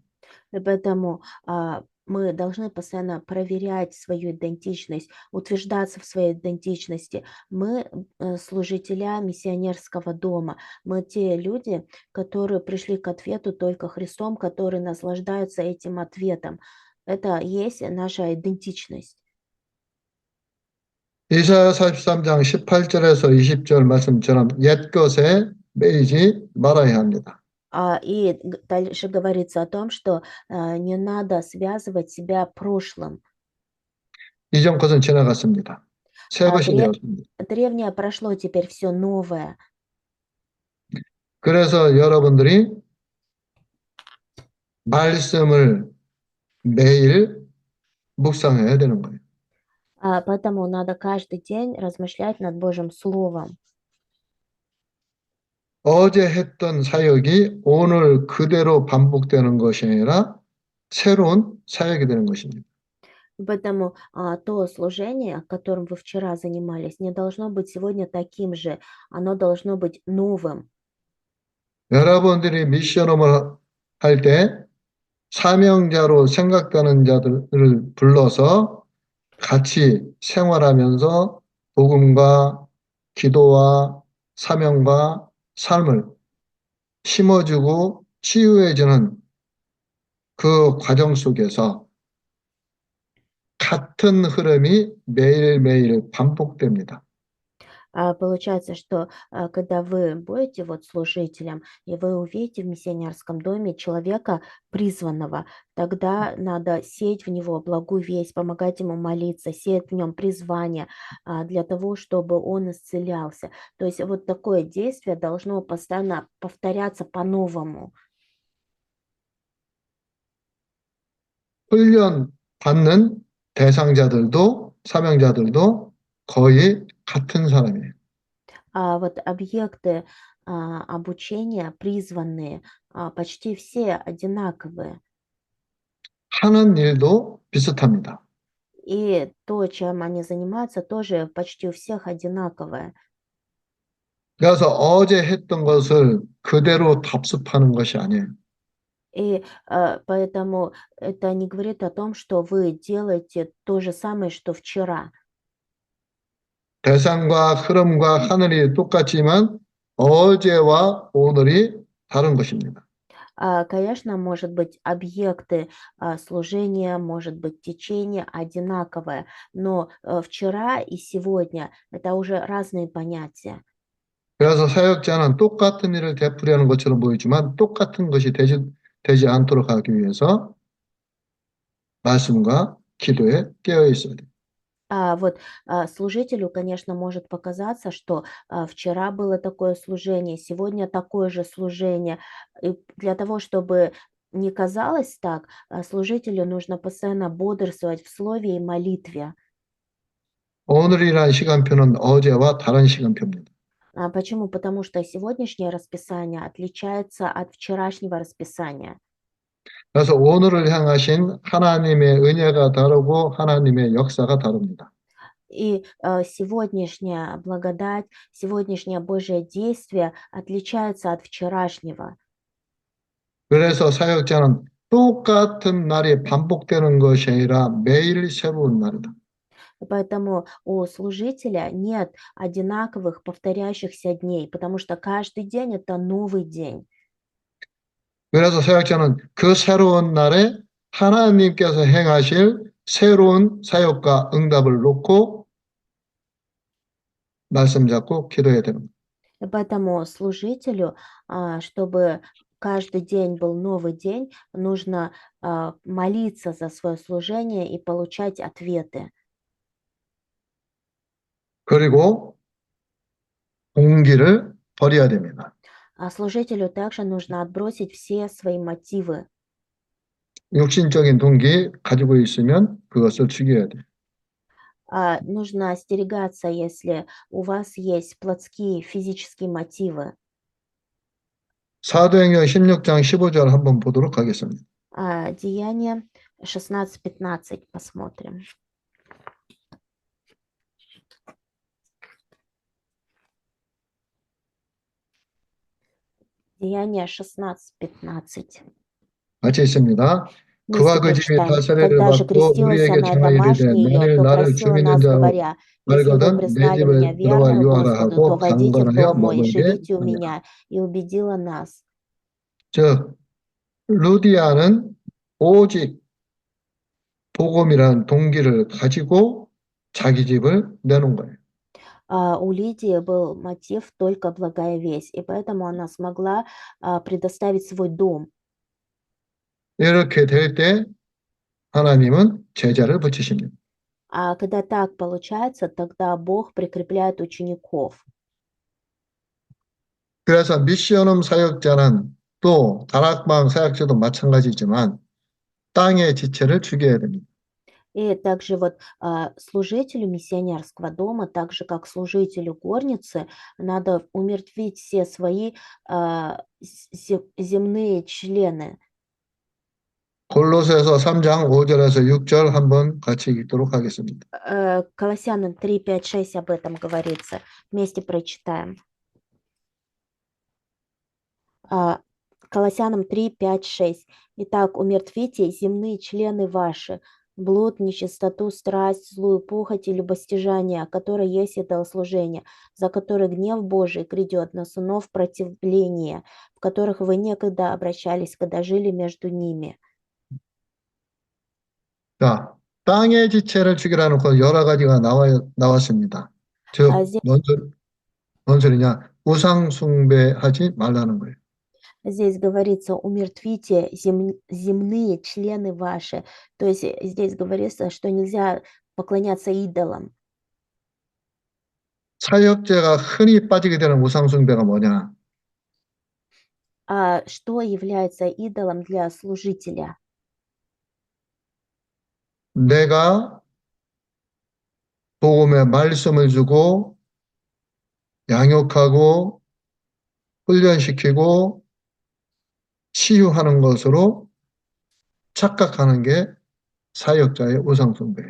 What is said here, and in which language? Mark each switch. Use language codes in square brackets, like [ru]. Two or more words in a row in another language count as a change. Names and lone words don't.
[ru] И поэтому мы должны постоянно проверять свою идентичность, утверждаться в своей идентичности. Мы служителя миссионерского дома. Мы те люди, которые пришли к ответу только Христом, которые наслаждаются этим ответом. Это есть наша идентичность. [ko] 이사야 43장 18절에서 20절 말씀처럼 옛것에 매이지 말아야 합니다. [ru] Дальше говорится о том, что не надо связывать себя прошлым. [ko] 이전 것은 지나갔습니다. 새 А, 것이 [ru] дре- [ko] 되었습니다. [ru] Древнее прошло, теперь все новое. [ko] 그래서 여러분들이 말씀을 매일 묵상해야 되는 거예요. [ru] Поэтому надо каждый день размышлять над Божьим Словом. [ko] 어제 했던 사역이 오늘 그대로 반복되는 것이 아니라 새로운 사역이 되는 것입니다. [ru] Поэтому то служение, которым вы вчера занимались, не должно быть сегодня таким же. Оно должно быть новым. [ko] 여러분들이 미션홈을 할 때 사명자로 생각되는 자들을 불러서 같이 생활하면서 복음과 기도와 사명과 삶을 심어주고 치유해주는 그 과정 속에서 같은 흐름이 매일매일 반복됩니다. [ru] Получается, что когда вы будете вот служителем, и вы увидите в миссионерском доме человека призванного, тогда надо сеять в него благую весть, помогать ему молиться, сеять в нем призвание для того, чтобы он исцелялся. То есть вот такое действие должно постоянно повторяться по-новому. [ko] 훈련 받는 대상자들도 사명자들도 거의 같은 사람이에요. [ru] Вот объекты обучения, призванные, почти все одинаковые. [ko] 하는 일도 비슷합니다. [ru] И то, чем они занимаются, тоже почти у всех одинаковое. [ko] 그래서 어제 했던 것을 그대로 답습하는 것이 아니에요. [ru] И поэтому это не говорит о том, что вы делаете то же самое, что вчера. [ko] 대상과 흐름과 하늘이 똑같지만 어제와 오늘이 다른 것입니다. [ru] Конечно, может быть, объекты служения, может быть, течение одинаковое, но вчера и сегодня это уже разные понятия. [ko] 그래서 사역자는 똑같은 일을 되풀이하는 것처럼 보이지만 똑같은 것이 되지 않도록 하기 위해서 말씀과 기도에 깨어 있어야 돼요. [ru] Служителю, конечно, может показаться, что вчера было такое служение, сегодня такое же служение. И для того, чтобы не казалось так, служителю нужно постоянно бодрствовать в слове и молитве. [ko] 오늘이라는 시간표는 어제와 다른 시간표입니다. [ru] Почему? Потому что сегодняшнее расписание отличается от вчерашнего расписания. [ko] 그래서 오늘을 향하신 하나님의 은혜가 다르고 하나님의 역사가 다릅니다. [ru] И сегодняшняя благодать, сегодняшнее Божье действие отличается от вчерашнего. [ko] 그래서 사역자는 똑같은 날이 반복되는 것이 아니라 매일 새로운 날이다. [ru] Поэтому у служителя нет одинаковых повторяющихся дней, потому что каждый день это новый день. [ko] 그래서 사역자는 그 새로운 날에 하나님께서 행하실 새로운 사역과 응답을 놓고 말씀 잡고 기도해야 됩니다. [ru] И поэтому служителю, чтобы каждый день был новый день, нужно молиться за свое служение и получать ответы. [ko] 그리고 동기를 버려야 됩니다. [ru] А служителю также нужно отбросить все свои мотивы. [ko] 육신적인 동기 가지고 있으면 그것을 죽여야 돼요. [ru] Нужно остерегаться, если у вас есть плотские физические мотивы. [ko] 사도행전 16장 15절 한번 보도록 하겠습니다. [ru] Деяние 16:15 посмотрим. Деяние 16:15. [ko] 같이 있습니다. 그와 [ru] Вместе [ko] 그 집이 다 [ru] прочитаем. [ko] 세례를 [ru] Когда же [ko] 받고 [ru] крестилась [ko] 우리에게 [ru] она и [ko] 청하 이르되 [ru] домашние ее, [ko] 만일 [ru] то [ko] 나를 [ru] просила [ko] 죽이는 [ru] нас, [ko] 자로 [ru] говоря: «Если вы [ko] 알거든 내 [ru] признали меня [ko] 집에 들어와 [ru] верную [ko] 유하라 [ru] Господу, то [ko] 하고 [ru] войдите в [ko] 강건하여 [ru] дом мой и [ko] 머물게 [ru] живите у [ko] 하니라. [ru] меня». И убедила нас. [ko] 즉 루디아는 오직 복음이라는 동기를 가지고 자기 집을 내놓은 거예요. [ru] У Лидии был мотив только благая весть, и поэтому она смогла предоставить свой дом. [ko] 이렇게 될 때 하나님은 제자를 붙이십니다. [ru] А когда так получается, тогда Бог прикрепляет учеников. [ko] 그래서 미션홈 사역자는 또 다락방 사역자도 마찬가지지만 땅의 지체를 죽여야 됩니다. [ru] И также вот служителю миссионерского дома, так же как служителю горницы, надо умертвить все свои земные члены. [ko] 골로새서 3장 5절에서 6절 한번 같이 읽도록 하겠습니다. [ru] Колоссянам 3, 5, 6 об этом говорится. Вместе прочитаем. Колоссянам 3, 5, 6. «Итак, умертвите земные члены ваши, блуд, нечистоту, страсть, злую похоть и любостяжание, которое есть идолослужение, за которое гнев Божий грядет на сынов противления, в которых вы некогда обращались, когда жили между ними». [ko] 자, 땅의 지체를 죽이라는 것 여러 가지가 나왔습니다. А 즉, [ru] здесь, [ko] 뭔 소리냐? 우상 숭배하지 말라는 거예요. [ru] здесь говорится «умертвите земные члены ваши». То есть здесь говорится, что нельзя поклоняться идолам. [ko] 사역자가 흔히 빠지게 되는 우상 숭배가 뭐냐? [ru] А что является идолом для служителя? [ko] 내가 복음의 말씀을 주고 양육하고 훈련시키고 치유하는 것으로 착각하는 게 사역자의 우상 숭배예요.